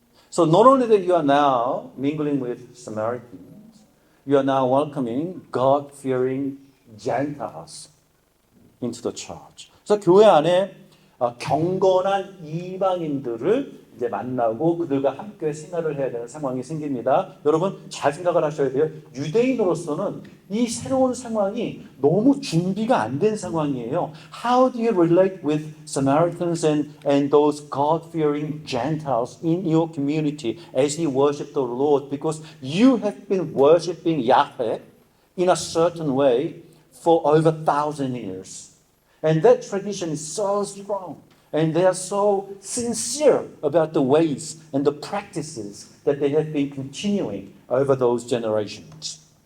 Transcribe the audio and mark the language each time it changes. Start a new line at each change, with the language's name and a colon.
English: So not only that you are now mingling with Samaritans, you are now welcoming God-fearing Gentiles into the church.
Korean: 그래서 교회 안에 경건한 이방인들을 이제 만나고 그들과 함께 생활을 해야 되는 상황이 생깁니다. 여러분 잘 생각을 하셔야 돼요. 유대인으로서는 이 새로운 상황이 너무 준비가 안 된 상황이에요.
English: How do you relate with Samaritans and those God-fearing Gentiles in your community as you worship the Lord? Because you have been worshiping Yahweh in a certain way for over 1,000 years. And that tradition is so strong. And they are so sincere about the ways and the practices that they have been continuing over those generations.